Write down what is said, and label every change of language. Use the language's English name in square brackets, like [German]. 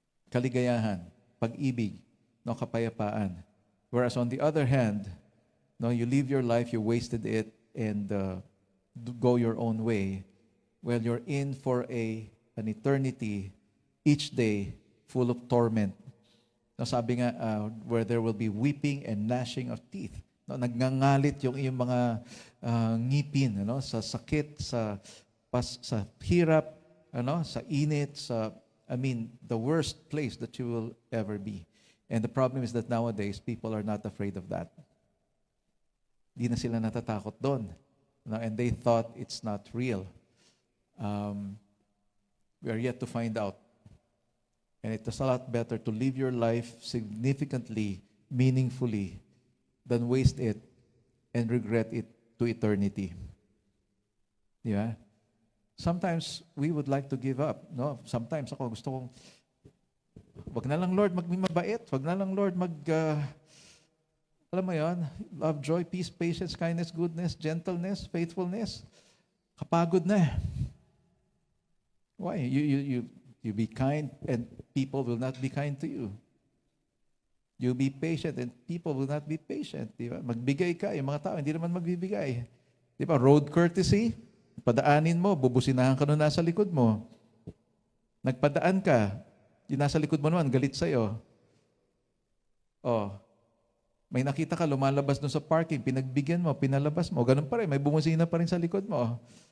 [Filipino] Kaligayahan, pag-ibig, kapayapaan. [English] Whereas on the other hand, you live your life, you wasted it, and go your own way. Well, you're in for an eternity, each day full of torment. [Filipino] Sabi nga, [English] where there will be weeping and gnashing of teeth. [Filipino] Nagngangalit yung iyong mga ngipin, sa sakit, sa hirap, sa init, [English] the worst place that you will ever be. And the problem is that nowadays, people are not afraid of that. [Filipino] Di na sila natatakot doon. [English] And they thought it's not real. We are yet to find out And it is a lot better to live your life significantly, meaningfully, than waste it and regret it to eternity. Di ba? Sometimes we would like to give up. [Filipino] No? Sometimes ako gusto kong, wag na lang Lord maging mabait. Wag na lang Lord alam mo yon, [English] love, joy, peace, patience, kindness, goodness, gentleness, faithfulness. [Filipino] Kapagod na. [English] Why? You be kind and people will not be kind to you. You be patient and people will not be patient. Di ba? [Filipino] Magbigay ka, yung mga tao hindi naman magbibigay. Di ba? Road courtesy, padaanin mo, bubusinahan ka nung nasa likod mo. Nagpadaan ka, yung nasa likod mo naman, galit sa'yo. Oh, may nakita ka, lumalabas doon sa parking, pinagbigyan mo, pinalabas mo, ganun pa rin, may bumusina pa rin sa likod mo.